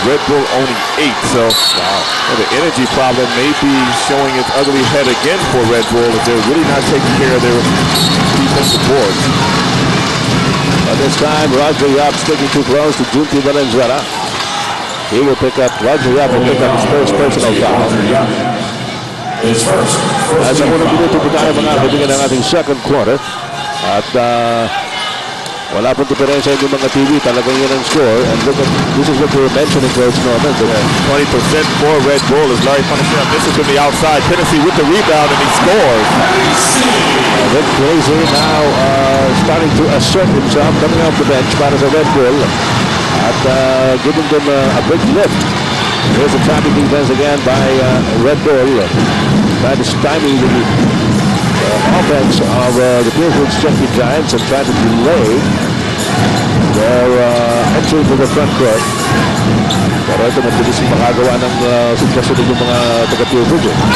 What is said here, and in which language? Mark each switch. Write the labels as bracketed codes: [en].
[en] Red Bull only 8. So the energy problem may be showing its ugly head again for Red Bull if they're really not taking care of their defensive boards. At this time, Roger Yap sticking too close to Junti Valenzuela. He will pick up, Roger Yap will pick up his first personal foul. His first. [tl] At sa unang minuto po tayo mga kaibigan ng ating [en] second quarter. [tl] At wala pong diferensya yung mga TV. Talagang yun ang score. [en] And look at, this is what we were mentioning, Coach Norman. 20% for Red Bull as Larry Parnaschiere misses from the outside. Tennessee with the rebound and he scores. Rick Glazer now starting to assert himself coming off the bench [tl] para sa [en] Red Bull. At giving them a big lift. Here's a trapping defense again by Red Bull. Trying to stymie the offense of the Purefoods Chunkee Giants and trying to delay their entry to the front court. [tl] Pero ito mabilis yung makagawa ng sitwasyon ng mga taga-Purefoods.